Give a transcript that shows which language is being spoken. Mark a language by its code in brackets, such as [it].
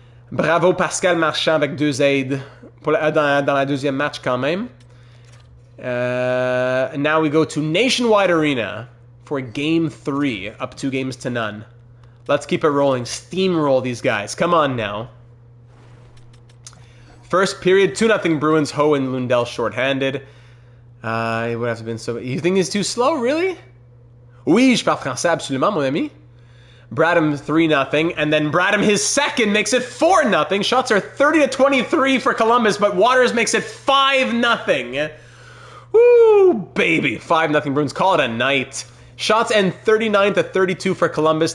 [fr] Bravo Pascal Marchand avec 2 aides dans la deuxième match quand même. [en] Now we go to Nationwide Arena for Game 3. Up 2-0. Let's keep it rolling. Steamroll these guys. Come on now. First period, 2-0 Bruins. Ho and Lundell shorthanded. It would have been so... You think it's too slow, really? [fr] Oui, je parle français absolument, mon ami. [en] Bradham 3-0, and then Bradham his second makes it 4-0. Shots are 30-23 for Columbus, but Waters makes it 5-0. Woo, baby. 5-0 Bruins. Call it a night. Shots end 39-32 for Columbus.